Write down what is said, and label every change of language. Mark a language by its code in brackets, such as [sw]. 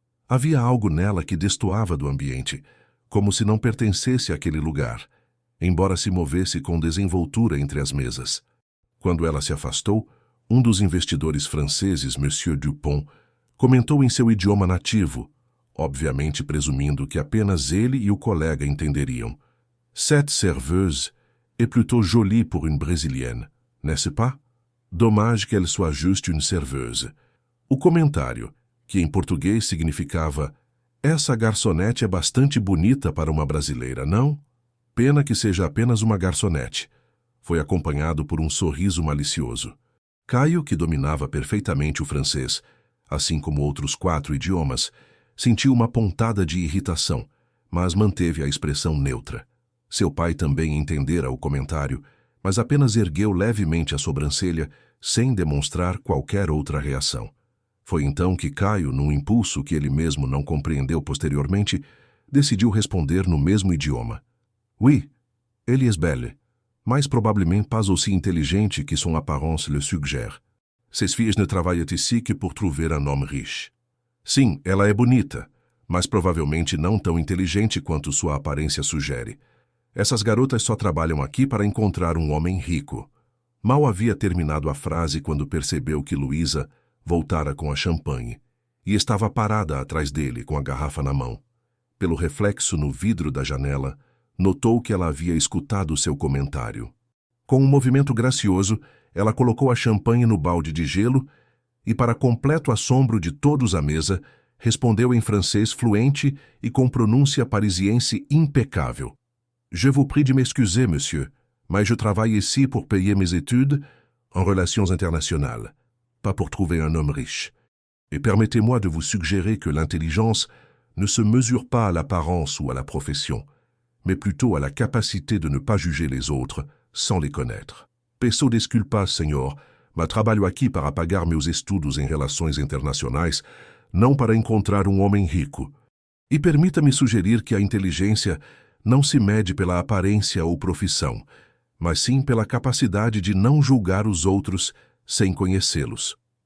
[pt] Havia algo nela que destoava do ambiente, como se não pertencesse àquele lugar, embora se movesse com desenvoltura entre as mesas. Quando ela se afastou, um dos investidores franceses, Monsieur Dupont, comentou em seu idioma nativo, obviamente presumindo que apenas ele e o colega entenderiam. [fr] Cette serveuse est plutôt jolie pour une brésilienne, n'est-ce pas? Dommage qu'elle soit juste une serveuse. [pt] O comentário, que em português significava essa garçonete é bastante bonita para uma brasileira, não? Pena que seja apenas uma garçonete. Foi acompanhado por um sorriso malicioso. Caio, que dominava perfeitamente o francês, assim como outros 4 idiomas, sentiu uma pontada de irritação, mas manteve a expressão neutra. Seu pai também entendera o comentário, mas apenas ergueu levemente a sobrancelha, sem demonstrar qualquer outra reação. Foi então que Caio, num impulso que ele mesmo não compreendeu posteriormente, decidiu responder no mesmo idioma. [fr] Oui, elle est belle, mais probablement pas aussi intelligente que son apparence le suggère. Ces filles ne travaillent ici que pour trouver un homme riche. [pt] Sim, ela é bonita, mas provavelmente não tão inteligente quanto sua aparência sugere. Essas garotas só trabalham aqui para encontrar um homem rico. Mal havia terminado a frase quando percebeu que Luísa voltara com a champanhe e estava parada atrás dele com a garrafa na mão. Pelo reflexo no vidro da janela, notou que ela havia escutado seu comentário. Com um movimento gracioso, ela colocou a champanhe no balde de gelo e, para completo assombro de todos à mesa, respondeu em francês fluente e com pronúncia parisiense impecável. [fr] Je vous prie de m'excuser, monsieur, mais je travaille ici pour payer mes études en relations internationales, pas pour trouver un homme riche. Et permettez-moi de vous suggérer que l'intelligence ne se mesure pas à l'apparence ou à la profession, mais plutôt à la capacité de ne pas juger les autres sans les connaître. [pt] Peço desculpas, senhor, mas trabalho aqui para pagar meus estudos em relações internacionais, não para encontrar um homem rico. E permita-me sugerir que a inteligência não se mede pela aparência ou profissão, mas sim pela capacidade de não julgar os outros sem conhecê-los.